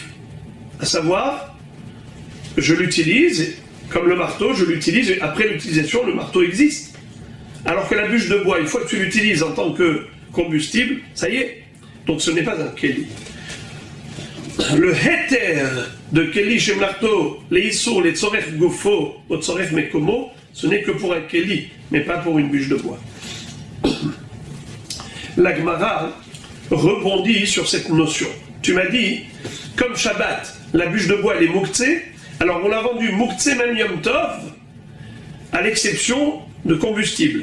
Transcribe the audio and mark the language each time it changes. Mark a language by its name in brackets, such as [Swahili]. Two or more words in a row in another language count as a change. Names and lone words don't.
[French] À savoir, je l'utilise, comme le marteau, je l'utilise, et après l'utilisation, le marteau existe. Alors que la bûche de bois, une fois que tu l'utilises en tant que combustible, ça y est. Donc ce n'est pas un keli. Le heter de [Hebrew] כלי שמלאכתו לאיסור לצורך גופו [French] ou [Hebrew] צורך מקומו, [French] ce n'est que pour un keli, mais pas pour une bûche de bois. La Gemara rebondit sur cette notion. Tu m'as dit, comme Shabbat, la bûche de bois elle est mouktsé, alors on l'a vendu mouktsé même Yom Tov, à l'exception de combustible.